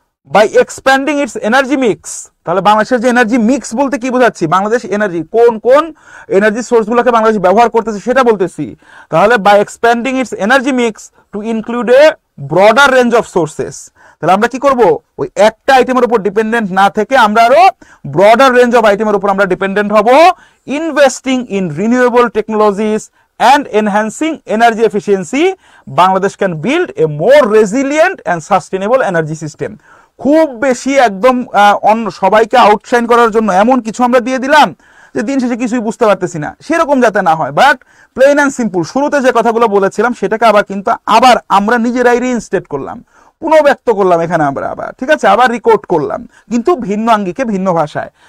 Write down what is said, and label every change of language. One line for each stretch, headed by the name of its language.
English: by expanding its energy mix,
Bangla: তাহলে বাংলাদেশের যে এনার্জি মিক্স বলতে কি বোঝাচ্ছি, বাংলাদেশ এনার্জি কোন এনার্জি সোর্স গুলোকে বাংলাদেশ ব্যবহার করতেছে সেটা বলতেছি। তাহলে
English: by expanding its energy mix to include a broader range of sources,
Bangla: তাহলে আমরা কি করব, ওই একটা আইটেমের উপর ডিপেন্ডেন্ট না থেকে আমরা আরো ব্রডার রেঞ্জ অফ আইটেমের উপর আমরা ডিপেন্ডেন্ট হব।
English: Investing in renewable technologies and enhancing energy efficiency, Bangladesh can build a more resilient and sustainable energy system.
Bangla: খুব বেশি একদম সবাইকে আউটশাইন করার জন্য এমন কিছু আমরা দিয়ে দিলাম যে দিন শেষে কিছুই বুঝতে পারতেছি না, সেরকম যাতে না হয়। বাট
English: plain and simple
Bangla: শুরুতে যে কথাগুলো বলেছিলাম সেটাকে আবার আমরা নিজেরাই রিইনস্টেট করলাম, পুনঃব্যক্ত করলাম এখানে আমরা আবার, ঠিক আছে, আবার রেকর্ড করলাম, কিন্তু ভিন্ন আঙ্গিকে ভিন্ন ভাষায়।